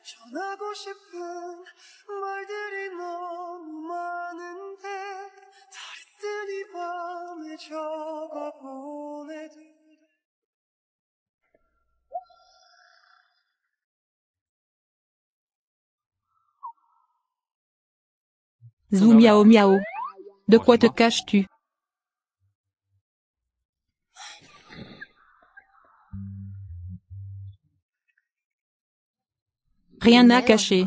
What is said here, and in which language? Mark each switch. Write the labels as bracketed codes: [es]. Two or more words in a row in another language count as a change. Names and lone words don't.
[ko] 전하고 싶은 말들이 너무 많은데 달이 뜨니 밤에 적어 보내드 Zou miao miao. [fr] De quoi te caches-tu? Rien à cacher.